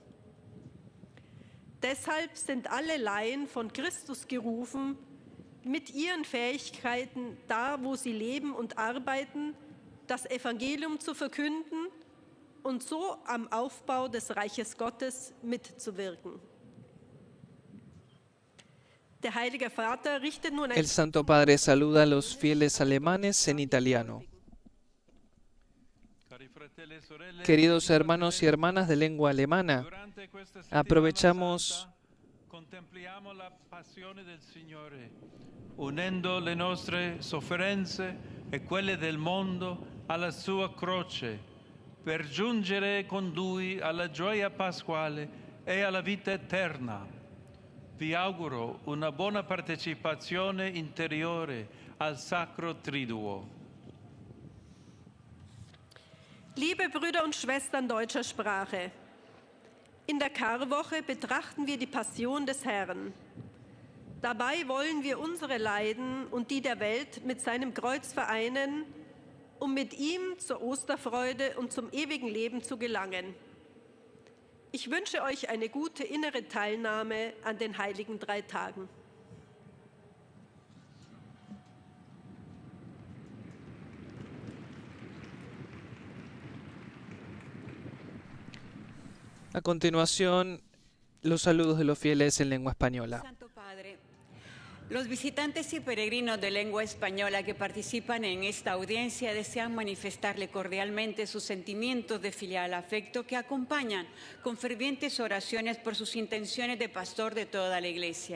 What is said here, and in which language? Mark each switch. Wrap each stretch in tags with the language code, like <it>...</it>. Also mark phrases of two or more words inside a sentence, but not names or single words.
<de>Deshalb sind alle Laien von Christus gerufen, mit ihren Fähigkeiten, da wo sie leben und arbeiten, das Evangelium zu verkünden und so am Aufbau des Reiches Gottes mitzuwirken. Der Heilige Vater richtet nun</de> <es>El Santo Padre saluda a los fieles alemanes en italiano. Queridos hermanos y hermanas de lengua alemana, aprovechamos</es> <it>contempliamo la passione del Signore, unendo le nostre sofferenze e quelle del mondo alla sua croce, per giungere con Lui alla gioia pasquale e alla vita eterna. Vi auguro una buona partecipazione interiore al Sacro Triduo.</it> <de>Liebe Brüder und Schwestern deutscher Sprache, in der Karwoche betrachten wir die Passion des Herrn. Dabei wollen wir unsere Leiden und die der Welt mit seinem Kreuz vereinen, um mit ihm zur Osterfreude und zum ewigen Leben zu gelangen. Ich wünsche euch eine gute innere Teilnahme an den heiligen 3 Tagen.</de> <es>A continuación, los saludos de los fieles en lengua española. Santo Padre, los visitantes y peregrinos de lengua española que participan en esta audiencia desean manifestarle cordialmente sus sentimientos de filial afecto que acompañan con fervientes oraciones por sus intenciones de pastor de toda la Iglesia.</es>